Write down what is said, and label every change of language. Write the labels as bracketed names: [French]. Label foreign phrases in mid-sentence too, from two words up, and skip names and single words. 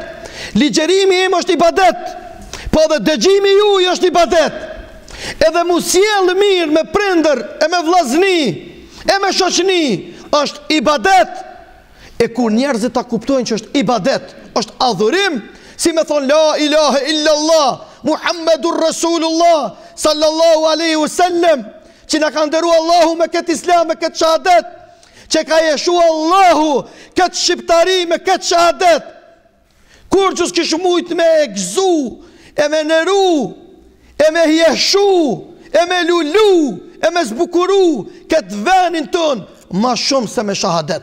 [Albanian] Ligjerimi im është ibadet. Po dhe dëgjimi juaj është ibadet. Edhe mu sjell mirë me prindër, e me vllazni, e me shoqni, është ibadet. E kur njerëzit ta kuptojnë që është ibadet, është adhurim, si me thonë [Arabic] لا إله إلا الله محمد رسول الله صلى الله عليه وسلم, [Albanian] që na ka ndëruar Allahu me këtë islam, me këtë shahadet, që ka jeshu Allahu këtë shqiptari me këtë shahadet. Kur që s'kish mujt me e gzu, e me nëru, e me jeshu, e me lulu, e me zbukuru këtë venin ton, ma shumë se me shahadet.